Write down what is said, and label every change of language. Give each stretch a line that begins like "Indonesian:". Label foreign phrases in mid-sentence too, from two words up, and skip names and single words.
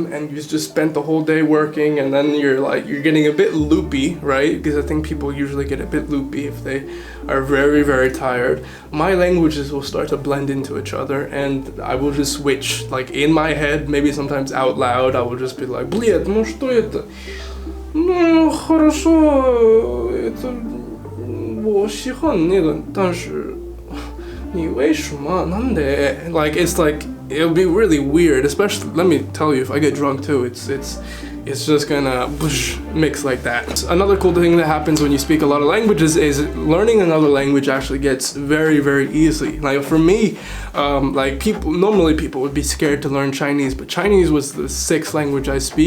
English: and you just spent the whole day working, and then you're getting a bit loopy, right? Because I think people usually get a bit loopy if they are very, very tired. My languages will start to blend into each other, and I will just switch, like in my head, maybe sometimes out loud, I will just be like,
Russian: блядь, ну что это? Ну, хорошо, это...
Chinese: 我喜欢那个，但是你为什么？
Japanese: なんで?
English: Like, it's like, it'll be really weird, especially, let me tell you, if I get drunk too, it's just gonna mix like that. Another cool thing that happens when you speak a lot of languages is learning another language actually gets very, very easy. Like for me, like normally people would be scared to learn Chinese, but Chinese was the 6th language I speak.